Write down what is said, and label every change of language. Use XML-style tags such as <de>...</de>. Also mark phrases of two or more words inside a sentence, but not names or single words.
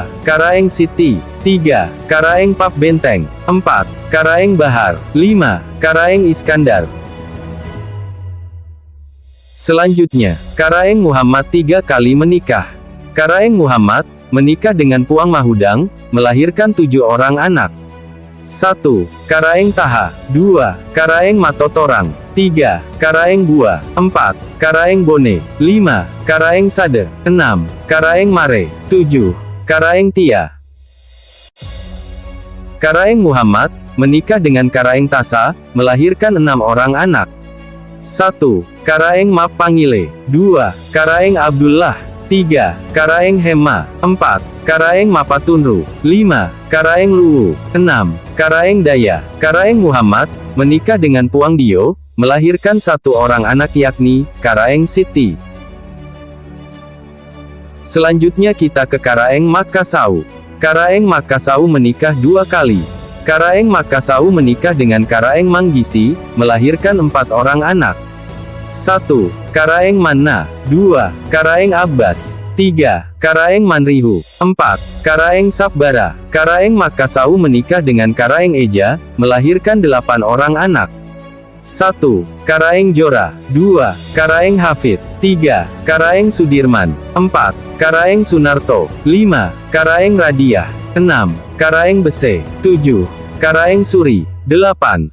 <id>Karaeng Siti. 3. Karaeng Pap Benteng. 4. Karaeng Bahar. 5. Karaeng Iskandar. Selanjutnya, Karaeng Muhammad 3 kali menikah. Karaeng Muhammad, menikah dengan Puang Mahudang, melahirkan 7 orang anak. 1. Karaeng Taha. 2. Karaeng Matotorang. 3. Karaeng Bua. 4. Karaeng Bone. 5. Karaeng Sade. 6. Karaeng Mare. 7. Karaeng Tia. Karaeng Muhammad, menikah dengan Karaeng Tasa, melahirkan 6 orang anak. 1. Karaeng Mapangile. 2. Karaeng Abdullah. 3. Karaeng Hema. 4. Karaeng Mapatunru. 5. Karaeng Luwu. 6. Karaeng Daya. Karaeng Muhammad, menikah dengan Puang Dio, melahirkan 1 orang anak yakni, Karaeng Siti. Selanjutnya kita ke Karaeng Makasau. Karaeng Makasau menikah 2 kali. Karaeng Makasau menikah dengan Karaeng Manggisi, melahirkan 4 orang anak. 1. Karaeng Manna. 2. Karaeng Abbas. 3. Karaeng Manrihu. 4. Karaeng Sabara. Karaeng Makasau menikah dengan Karaeng Eja, melahirkan 8 orang anak. 1. Karaeng Jora. 2. Karaeng Hafid. 3. Karaeng Sudirman. 4. Karaeng Sunarto. 5. Karaeng Radiah. 6. Karaeng Bese. 7. Karaeng Suri. 8.</id>